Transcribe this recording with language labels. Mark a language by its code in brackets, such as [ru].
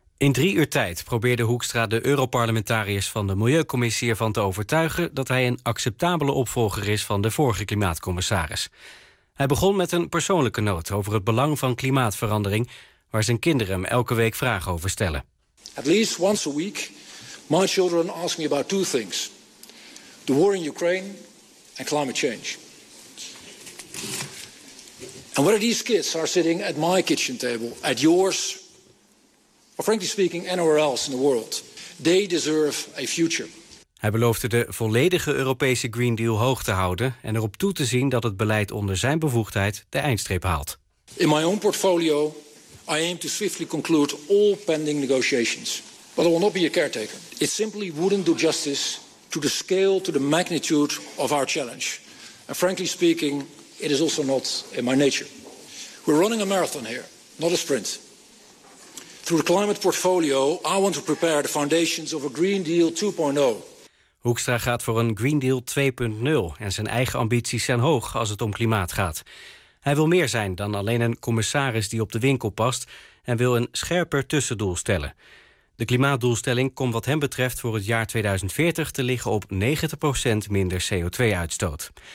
[nl] In 3 uur tijd probeerde Hoekstra de europarlementariërs van de Milieucommissie ervan te overtuigen dat hij een acceptabele opvolger is van de vorige klimaatcommissaris. Hij begon met een persoonlijke noot over het belang van klimaatverandering, waar zijn kinderen hem elke week vragen over stellen. [en] At least once a week, my children ask me about 2 things. The war in Ukraine and climate change. And whether these kids are sitting at my kitchen table, at yours, or frankly speaking, anywhere else in the world, they deserve a future. [nl] Hij beloofde de volledige Europese Green Deal hoog te houden en erop toe te zien dat het beleid onder zijn bevoegdheid de eindstreep haalt. [en] In my own portfolio, I aim to swiftly conclude all pending negotiations. But I will not be a caretaker. It simply wouldn't do justice to the scale, to the magnitude of our challenge. And frankly speaking, it is also not in my nature. We're running a marathon here, not a sprint. Through the climate portfolio, I want to prepare the foundations of a Green Deal 2.0. [nl] Hoekstra gaat voor een Green Deal 2.0 en zijn eigen ambities zijn hoog als het om klimaat gaat. Hij wil meer zijn dan alleen een commissaris die op de winkel past en wil een scherper tussendoel stellen. De klimaatdoelstelling komt wat hem betreft voor het jaar 2040 te liggen op 90% minder CO2-uitstoot.